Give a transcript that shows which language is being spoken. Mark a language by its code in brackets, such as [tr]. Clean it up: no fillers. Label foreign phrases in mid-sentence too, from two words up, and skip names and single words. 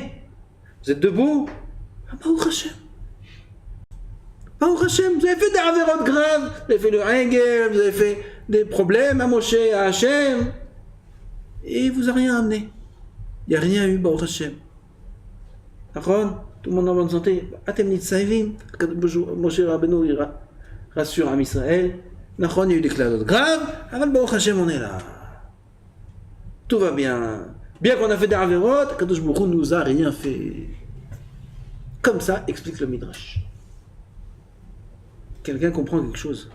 [fr] Vous êtes debout? [he] ברוך השם. ברוך השם, [fr] vous avez fait des avérotes graves, vous avez fait le ringel, vous avez fait des problèmes à Moshe, à Hashem, et il vous a rien amené. Il n'y a rien eu, [he] ברוך השם. [fr] D'accord? Tout le monde en bonne santé. [he] אתם נצבים. [fr] Moshe Rabbeinu rassure [he] עם ישראל. [fr] D'accord, il y a eu des classes graves, avant [he] ברוך השם, [fr] on est là. Tout va bien. Bien qu'on a fait des avérotes, [he] קדוש ברוך הוא [fr] nous a rien fait. Comme ça, explique le Midrash. Quelqu'un comprend quelque chose?